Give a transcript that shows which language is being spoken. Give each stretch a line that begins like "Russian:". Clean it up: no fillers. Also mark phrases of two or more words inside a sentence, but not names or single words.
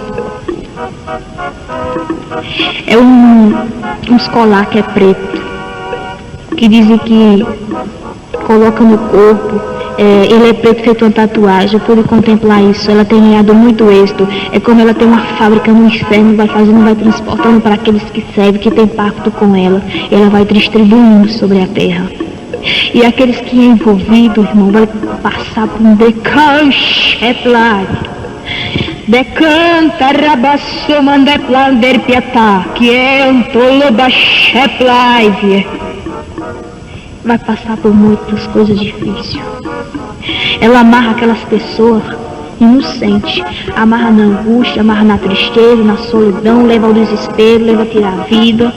Portuguese: É uns colar que é preto, que dizem que coloca no corpo, ele é preto feito uma tatuagem. Eu pude contemplar isso, ela tem ganhado muito êxito. É como ela tem uma fábrica no inferno, vai fazendo, vai transportando para aqueles que servem, que tem pacto com ela. Ela vai distribuindo sobre a terra. E aqueles que é envolvido, irmão, vai passar por um decancheplai. Decanta rabasso mandeplander piatá, que é um tolobacheplai. Vai passar por muitas coisas difíceis. Ela amarra aquelas pessoas inocentes, amarra na angústia, amarra na tristeza, na solidão, leva ao desespero, leva a tirar a vida.